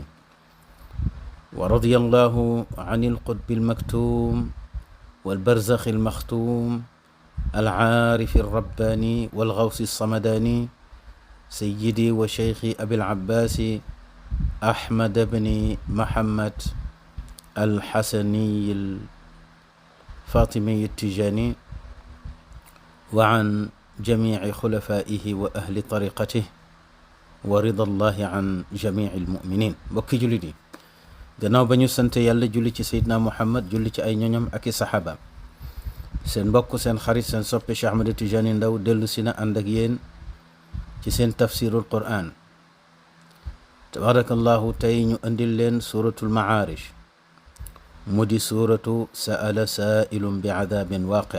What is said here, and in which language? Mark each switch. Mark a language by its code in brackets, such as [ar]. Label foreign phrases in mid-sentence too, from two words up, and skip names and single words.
[ar] ورضي الله عن القطب المكتوم والبرزخ المختوم العارف الرباني والغوث الصمداني سيدي وشيخي أبي العباس أحمد بن محمد الحسني الفاطمي التجاني وعن جميع خلفائه وأهل طريقته ورضا الله عن جميع المؤمنين. [wo] bokki jullit yi gannaaw ba ñu sant yàlla julli ci Seydina Muhammad julli ci ay ñoñam ak i saxaabaam, seen mbokk seen xarit seen soppe Cheikh Ahmed Tidiane Ndao dellu si na ànd ak yéen ci seen [ar] تفسير القرآن. [wo] tabarakallahu tey ñu andil leen [ar] سورة المعارج [wo] mu di [ar] سورة سأل سائل بعذاب واقع'.